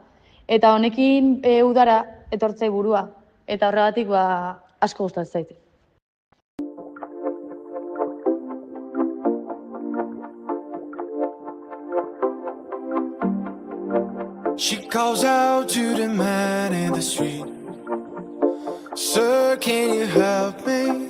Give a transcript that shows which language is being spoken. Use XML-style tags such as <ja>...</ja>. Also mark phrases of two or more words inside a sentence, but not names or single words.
<eu>Eta honekin udara etortzei burua, eta horregatik asko gustatzen zait.</eu> <en>She calls out to the man in the street. Sir, can you help me?</en>